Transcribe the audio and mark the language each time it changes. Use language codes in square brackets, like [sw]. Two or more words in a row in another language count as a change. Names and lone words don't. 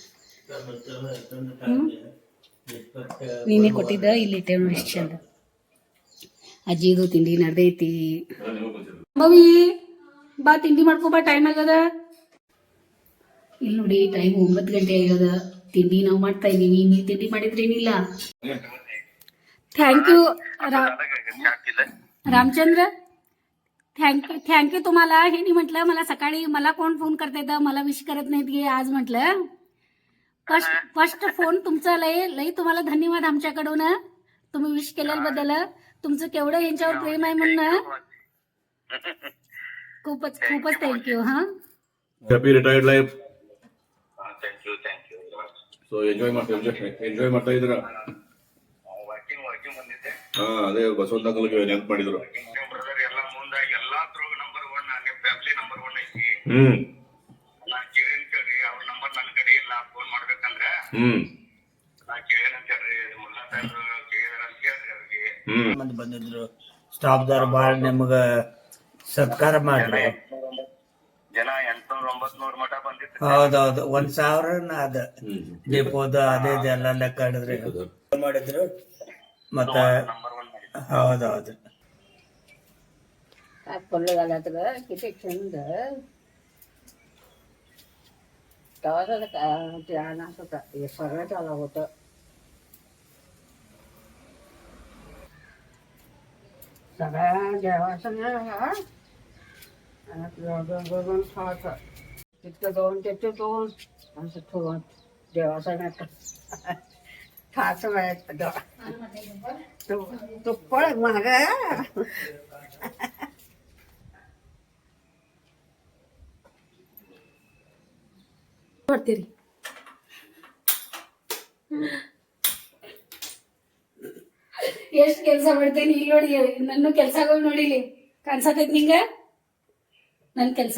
[kn] ನೀನೇ ಕೊಟ್ಟಿದ್ದ ಇಲ್ಲಿ ಇಟ್ಟೇವ್ ನೋಡಿ, ಎಷ್ಟು ಚಂದ. ಅಜ್ಜಿದು ತಿಂಡಿ ನಡ್ದೈತಿ. ಮವಿ ಬಾ ತಿಂಡಿ ಮಾಡ್ಕೊ ಬಾ, ಟೈಮ್ ಆಗದ. ಇಲ್ಲಿ ನೋಡಿ ಟೈಮ್ 9 ಗಂಟೆ ಆಗದ. ತಿಂಡಿ ನಾವು ಮಾಡ್ತಾ ಇದೀವಿ. ನೀವು ತಿಂಡಿ ಮಾಡಿದ್ರೇನಿಲ್ಲ? [en] thank you रामचंद्र. [mr] थँक्यू तुम्हाला. हे नाही म्हटलं मला सकाळी मला कोण फोन करतायत, मला विश करत नाहीत गे. आज म्हटलं फर्स्ट फोन तुमचा. लई तुम्हाला धन्यवाद आमच्याकडून. तुम्ही विश केल्याबद्दल. तुमचं केवढं यांच्यावर प्रेम आहे म्हणून खूपच थँक्यू. हा, [en] happy retired life. thank you. [kn] ಸೊ ಎಂಜಾಯ್ ಮಾಡ್ತಾ ಇದ್ರ? ಹಾ, ಅದೇ ಬಸವಂತ ಅಂಕಲ್ಗೆ ನೆನಪು ಮಾಡಿದ್ರು. ಬಂದಿದ್ರು ಸ್ಟಾಫ್ದವ್ರು ಭಾಳ ನಮಗ ಸತ್ಕಾರ ಮಾಡ್ರಿ. ಹೌದೌದು, 1000 ಅದ ಡಿಪೋದ ಅದೇ ಎಲ್ಲ ಲೆಕ್ಕ ಹಿಡಿದ್ರಿ ಮಾಡಿದ್ರು. मत ಹೌದೌದು. [mr] पडलं झालं तर किती छंद ध्यानात होता. हे सगळं झालं होतं. सगळ्या देवाचं बघून खायचं. तिथं जाऊन त्याचे दोन असं ठेवून देवाचा नाही खायचं वेळेत तुप्पळ महाग ಮಾಡ್ತೀರಿ. [kn] ಎಷ್ಟು ಕೆಲಸ ಮಾಡ್ತೇನೆ ಇಲ್ಲಿ ನೋಡಿ. ನನ್ನ ಕೆಲಸಗಳು ನೋಡಿಲಿ ಕಾಣಿಸತೈತಿ ನಿಂಗ ನನ್ನ ಕೆಲಸ.